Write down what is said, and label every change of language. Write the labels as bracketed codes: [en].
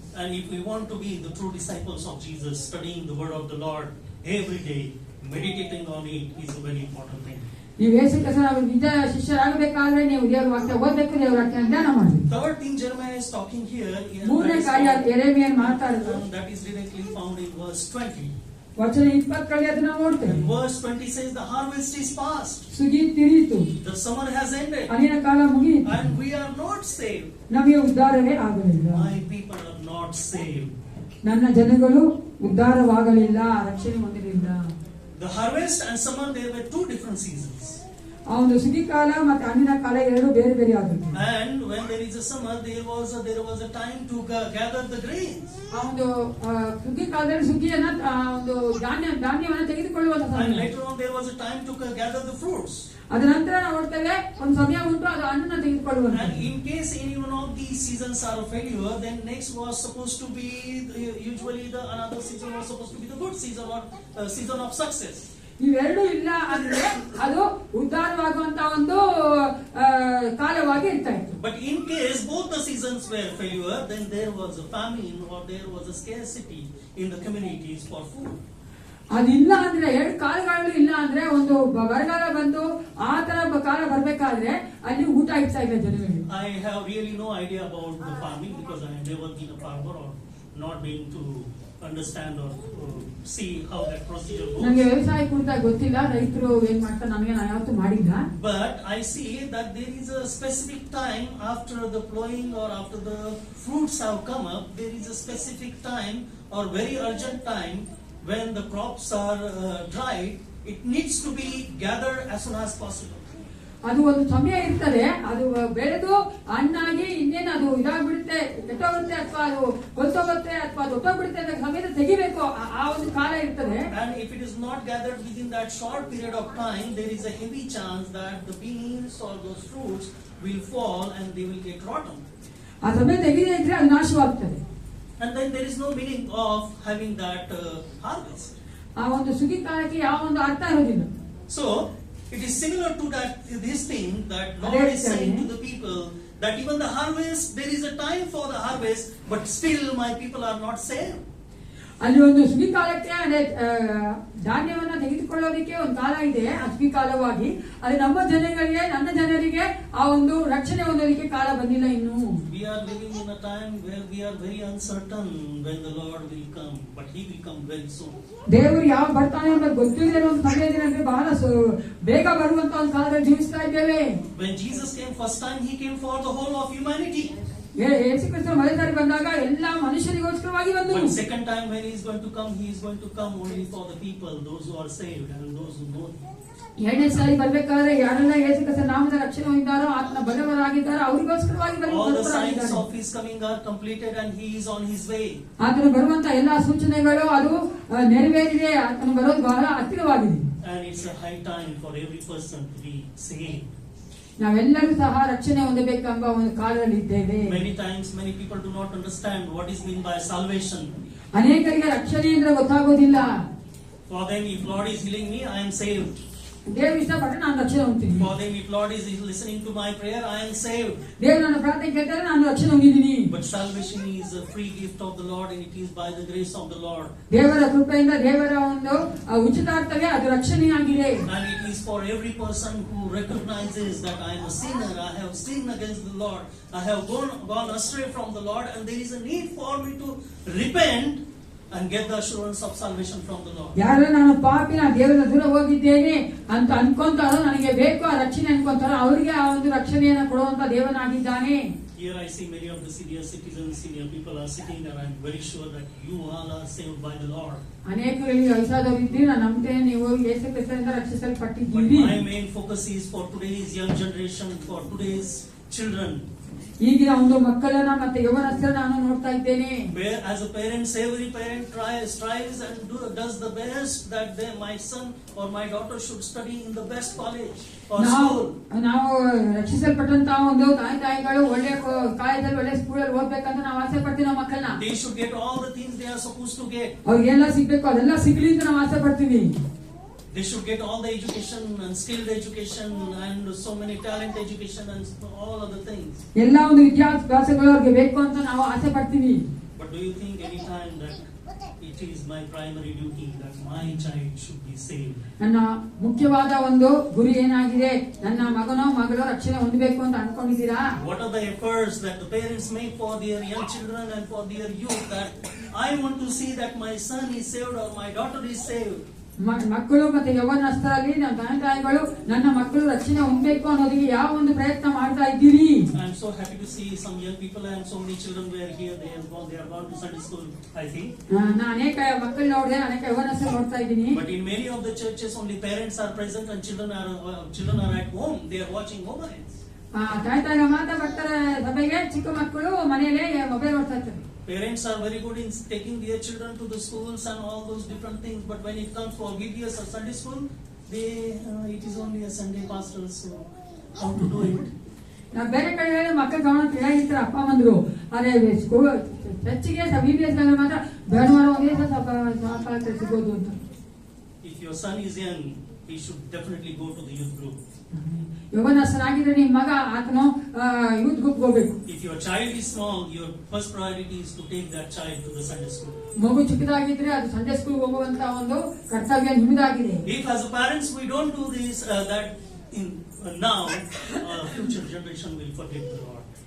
[en] And if we want to be the true disciples of Jesus, studying the word of the Lord every day, meditating on it is a very important thing. [kn] ನೀವು ಯೇಸು ಕ್ರಿಸ್ತನ ನಿಜ ಶಿಷ್ಯರಾಗಬೇಕಾದ್ರೆ ನೀವು ದೇವರ ವಾಕ್ಯ ಓದಬೇಕು, ದೇವರ ವಾಕ್ಯ ಧ್ಯಾನ ಮಾಡಿ. [en] Third thing Jeremiah is talking here, [kn] ಮೂರನೇ ಕಾರ್ಯ ಯೆರೆಮೀಯನು ಮಾತಾಡಿದ್ರು, [en] that is directly found in verse 20. [kn] ವಚನ 20ರಲ್ಲಿ ಅದನ್ನ ನೋಡ್ತೇವೆ. [en] Verse 20 says the harvest is past. [kn] ಸುಗ್ಗಿ ತಿರಿಯಿತು, [en] The summer has ended. [kn] ಅನಿನ ಕಾಲ ಮುಗಿಯಿತು, [en] And we are not saved. [kn] ನಮಗೆ ಉದ್ಧಾರವೇ ಆಗಲಿಲ್ಲ. [en] My people are not saved. [kn] ನನ್ನ ಜನಗಳು ಉದ್ಧಾರವಾಗಲಿಲ್ಲ, ರಕ್ಷಣೆ ಹೊಂದಲಿಲ್ಲ. [en] The harvest and summer, there were two different seasons. [kn] ಆ ಒಂದು ಸುಗ್ಗಿ ಕಾಲ ಮತ್ತೆ ಹಣ್ಣಿನ ಕಾಲ ಎರಡು ಬೇರೆ ಬೇರೆ ಆದದ್ದು. [en] And when there is a summer, there was a time to gather the grains. [kn] ಆ ಒಂದು ಸುಗ್ಗಿ ಕಾಲದಲ್ಲಿ ಸುಗ್ಗಿಯನ್ನ ಒಂದು ಧಾನ್ಯವನ್ನು ತೆಗೆದುಕೊಳ್ಳುವಂತ [en] And [kn] ಸಮಯ. [en] later on, there was a time to gather the fruits. [kn] ಅದ ನಂತರ ನಾವು ನೋಡ್ತೇವೆ ಒಂದು ಸಮಯ ಉಂಟು, ಅದು ಹಣ್ಣನ್ನ ತೆಗೆದುಕೊಳ್ಳುವಂತ. [en] And in case any one of these seasons are a failure, then next was supposed to be usually another season was supposed to be the good season or season of success. [kn] ಇವೆರಡೂ ಇಲ್ಲ ಅಂದ್ರೆ ಅದು ಉದ್ಧಾರವಾಗುವಂತ ಒಂದು ಕಾಲವಾಗಿ ಇರ್ತಾ ಇತ್ತು. [en] But in case both the seasons were failure, then there was a famine or there was a scarcity in the communities for food. [kn] ಅದಿಲ್ಲ ಅಂದ್ರೆ ಎರಡು ಕಾಲಗಳು ಇಲ್ಲ ಅಂದ್ರೆ ಒಂದು ಬರಗಾಲ ಬಂದು ಆ ತರ ಕಾಲ ಬರ್ಬೇಕಾದ್ರೆ ಅಲ್ಲಿ ಊಟ ಇಡ್ತಾ ಇಲ್ಲ ಜನಗಳಿಗೆ. [en] I have really no idea about the farming because I have never been a farmer or not been to understand or see how that procedure goes. [kn] ನನಗೆ ವ್ಯವಸಾಯ ಕುರಿತಾಗಿ ಗೊತ್ತಿಲ್ಲ, ರೈತರು ಏನ್ ಮಾಡ್ತಾರೆ ನನಗೆ ನಾನು ಯಾವತ್ತೂ ಮಾಡಿಲ್ಲ. [en] But I see that there is a specific time after the plowing or after the fruits have come up, there is a specific time or very urgent time when the crops are dried. It needs to be gathered as soon as possible. [kn] ಅದು ಒಂದು ಸಮಯ ಇರ್ತದೆ, ಅದು ಬೆಳೆದು ಹಣ್ಣಾಗಿ ಇನ್ನೇನು ಅದು ಇದಾಗ್ಬಿಡುತ್ತೆ, ಕೆಟ್ಟೋಗುತ್ತೆ ಅಥವಾ ಅದು ಗೊತ್ತೋಗುತ್ತೆ ಅಥವಾ ಅದು ಒಟ್ಟೋಗ್ಬಿಡುತ್ತೆ ಅಂತ ಸಮಯದ ತೆಗಿಬೇಕು, ಆ ಒಂದು ಕಾಲ ಇರ್ತದೆ. [en] And if it is not gathered within that short period of time, there is a heavy chance that the beans or those fruits will fall and they will get rotten. [kn] ಆ ಸಮಯ ತೆಗೆದೇ ಇದ್ರೆ ಅದು ನಾಶವಾಗ್ತದೆ. [en] And then there is no meaning of having that harvest. [kn] ಆ ಒಂದು ಸುಗ್ಗಿ ಕಾಲಕ್ಕೆ ಯಾವ ಒಂದು ಅರ್ಥ ಇರೋದಿಲ್ಲ. [en] So it is similar to this thing that Lord is saying to the people that even the harvest, there is a time for the harvest, but still my people are not saved. [kn] ಅಲ್ಲಿ ಒಂದು ಸುಗ್ಗಿಕಾಲಕ್ಕೆ ಅದೇ ಧಾನ್ಯವನ್ನ ತೆಗೆದುಕೊಳ್ಳೋದಕ್ಕೆ ಒಂದು ಕಾಲ ಇದೆ, ಸುಗ್ಗಿಕಾಲವಾಗಿ. ಅದು ನಮ್ಮ ಜನಗಳಿಗೆ, ನನ್ನ ಜನರಿಗೆ ಆ ಒಂದು ರಕ್ಷಣೆ ಹೊಂದೋದಕ್ಕೆ ಕಾಲ ಬಂದಿಲ್ಲ ಇನ್ನು. [en] We are living in a time where we are very uncertain when the Lord will come, but He will come very soon. [kn] ದೇವರು ಯಾವ ಬರ್ತಾನೆ ಅಂತ ಗೊತ್ತಿಲ್ಲದೆ ಇರೋ ಒಂದು ಸಮಯದಲ್ಲಿ ಬಹಳ ಬೇಗ ಬರುವಂತ ಒಂದು ಕಾಲದಲ್ಲಿ ಜೀವಿಸ್ತಾ ಇದ್ದೇವೆ. [en] When Jesus came first time, He came for the whole of humanity. [kn] ಯೇಸು ಕ್ರಿಸ್ತನು ಮೊದಲ ಸಾರಿ ಬಂದಾಗ ಎಲ್ಲ ಮನುಷ್ಯರಿಗೋಸ್ಕರವಾಗಿ ಬಂದು, [en] But second time when He is going to come only for the people, those who are saved and those who know Him. [kn] ಎರಡನೇ ಸಾರಿ ಬರ್ಬೇಕಾದ್ರೆ ಯಾರೆಲ್ಲ ಯೇಸು ಕ್ರಿಸ್ತನ ನಾಮದ ರಕ್ಷಣೆ ಹೊಂದಿದ್ದಾರೋ, ಆತನ ಬಡವರಾಗಿದ್ದಾರೋ ಅವರಿಗೋಸ್ಕರವಾಗಿ [en] All the signs of His coming are completed and He is on His way. [kn] ಆತನು ಬರುವಂತ ಎಲ್ಲಾ ಸೂಚನೆಗಳು ಅದು ನೆರವೇರಿದೆ. ಆತನು ಬರೋದು ಬಹಳ ಹತ್ತಿರವಾಗಿದೆ. [en] And it's a high time for every person to be saved. [kn] ನಾವೆಲ್ಲರೂ ಸಹ ರಕ್ಷಣೆ ಹೊಂದಬೇಕೆಂಬ ಒಂದು ಕಾಲದಲ್ಲಿ ಇದ್ದೇವೆ. [en] Many times many people do not understand what is meant by salvation. [kn] ಅನೇಕರಿಗೆ ರಕ್ಷಣೆ ಅಂದ್ರೆ ಗೊತ್ತಾಗೋದಿಲ್ಲ. [en] For them, if Lord is healing me, I am saved. [kn] ದೇವರು ಇಷ್ಟಪಟ್ಟರೆ ನಾನು ರಕ್ಷಣೆ ಹೊಂದ್ತೀನಿ. [en] For them, if Lord is listening to my prayer, I am saved. [kn] ದೇವರು ನನ್ನ ಪ್ರಾರ್ಥನೆ ಕೇಳ್ತಾರೆ, ನಾನು ರಕ್ಷಣೆ ಹೊಂದಿದ್ದೀನಿ. [en] But salvation is a free gift of the Lord, and it is by the grace of the Lord. [kn] ದೇವರ ಕೃಪೆಯಿಂದ, ದೇವರ ಒಂದು ಉಚಿತಾರ್ಥವೇ ಅದು ರಕ್ಷಣೆಯಾಗಿದೆ. [en] And it is for every person who recognizes that I am a sinner, I have sinned against the Lord, I have gone astray from the Lord, and there is a need for me to repent and get the assurance of salvation from the Lord. [kn] ಯಾರು ನಾನು ಪಾಪಿ, ನಾನು ದೇವರ ದೂರ ಹೋಗಿದ್ದೇನೆ ಅಂತ ಅನ್ಕೊಂತಾರೋ, ನನಗೆ ಬೇಕು ಆ ರಕ್ಷಣೆ ಅನ್ಕೊಂತಾರೋ, ಅವರಿಗೆ ಆ ಒಂದು ರಕ್ಷಣೆಯನ್ನು ಕೊಡುವಂತ ದೇವನಾಗಿದ್ದಾನೆ. [en] Here I see many of the senior citizens, senior people are sitting there. I am very sure that you all are saved by the Lord. [kn] ಅನೇಕರಿಗೆ ವಯಸ್ಸಾದವರು ಇದ್ದೀರಿ, ನಾನು ನಂಬ್ತೇನೆ ನೀವು ಯೇಸು ಕ್ರಿಸ್ತನಿಂದ [en] But [kn] ರಕ್ಷಿಸಲ್ಪಟ್ಟಿದ್ದೀರಿ. [en] my main focus is for today's young generation, for today's children. [kn] ಈಗಿನ ಒಂದು ಮಕ್ಕಳನ್ನ ಮತ್ತೆ ಯೌವನಸ್ಥರನ್ನ ನಾನು ನೋಡ್ತಾ ಇದ್ದೇನೆ. [en] Where as a parent, every parent strives and does the best that my son or my daughter should study in the best college or school. [kn] ನಾವು ರಕ್ಷಿಸಲ್ಪಟ್ಟಂತ ಒಂದು ತಾಯಿಗಳು ಒಳ್ಳೆ ಕಾಲೇಜಲ್ಲಿ ಒಳ್ಳೆ ಸ್ಕೂಲಲ್ಲಿ ಓದ್ಬೇಕಂತ ನಾವು ಆಸೆ ಪಡ್ತೀವಿ ನಮ್ಮ ಮಕ್ಕಳನ್ನ. [en] They should get all the things they are supposed to get. [kn] ಅವ್ರಿಗೆಲ್ಲ ಸಿಗ್ಬೇಕು, ಅದೆಲ್ಲ ಸಿಗ್ಲಿ ಅಂತ ನಾವು ಆಸೆ ಪಡ್ತೀವಿ. [en] They should get all the education and skilled education and so many talent education and all other things. [kn] ಎಲ್ಲ ಒಂದು ವಿದ್ಯಾಭ್ಯಾಸಗಳು ಅವ್ರಿಗೆ ಬೇಕು ಅಂತ ನಾವು ಆಸೆ ಪಡ್ತೀವಿ. [en] But do you think any time that it is my primary duty that my child should be saved? [kn] ನನ್ನ ಮುಖ್ಯವಾದ ಒಂದು ಗುರಿ ಏನಾಗಿದೆ, ನನ್ನ ಮಗನೋ ಮಗಳು ರಕ್ಷಣೆ ಹೊಂದಬೇಕು ಅಂತ ಅನ್ಕೊಂಡಿದ್ದೀರಾ? [en] What are the efforts that the parents make for their young children and for their youth, that I want to see that my son is saved or my daughter is saved? [kn] ಮಕ್ಕಳು ಮತ್ತೆ ಯೌವನಸ್ಥರಲ್ಲಿ ನಮ್ಮ ತಂದೆ ತಾಯಿಗಳು ನನ್ನ ಮಕ್ಕಳು ರಕ್ಷಣೆ ಹೊಂದಬೇಕು ಅನ್ನೋದಕ್ಕೆ ಯಾವ ಒಂದು ಪ್ರಯತ್ನ ಮಾಡ್ತಾ ಇದ್ದೀರಿ? [en] I am so happy to see some young people and so many children were here. They are gone to Sunday school, I think. [kn] ನಾನು ಅನೇಕ ಮಕ್ಕಳು ನೋಡಿದೆ, ಅನೇಕ ಯೌವನಸ್ಥರು ನೋಡ್ತಾ ಇದ್ದೀನಿ. [en] But in many of the churches, only parents are present and children are at home. They are watching mobiles. [kn] ತಾಯಿ ಮಾತ್ರ ಬರ್ತಾರೆ ಸಭೆಗೆ, ಚಿಕ್ಕ ಮಕ್ಕಳು ಮನೆಯಲ್ಲೇ ಮೊಬೈಲ್ ನೋಡ್ತಾ ಇರ್ತಾರೆ. [en] Parents are very good in taking their children to the schools and all those different things. But when it comes for VBS or Sunday school, it is only a Sunday pastor. So how to do it? [kn] ನಾವು ಬೇರೆ ಕಡೆ ಮಕ್ಕಳ ಗಮನ ಕೇಳಿರ್ತಾರೆ ಅಪ್ಪ ಅಮ್ಮಂದ್ರು, ಅದೇ school ಚರ್ಚಿಗೆ VBS ಮಾತ್ರ ಭಾನುವಾರ ಒಂದೇ ಸಾಕಾಗ್ತದೆ ಸಿಗೋದು ಅಂತ. [en] If your son is young, he should definitely go to the youth group. [kn] ಯೌವನಸ್ಥರಾಗಿದ್ರೆ ನಿಮ್ಮ ಮಗ ಆತನು ಯೂತ್ ಗ್ರೂಪ್ ಹೋಗ್ಬೇಕು. [en] If your child is small, your first priority is to take that child to the Sunday school. [kn] ಮಗು ಚಿಕ್ಕದಾಗಿದ್ರೆ ಅದು Sunday school ಹೋಗುವಂತ ಒಂದು ಕರ್ತವ್ಯ ನಿಮ್ಮದಾಗಿದೆ. [en] If as a parents we don't do this, that in now, future generation will forget the Lord.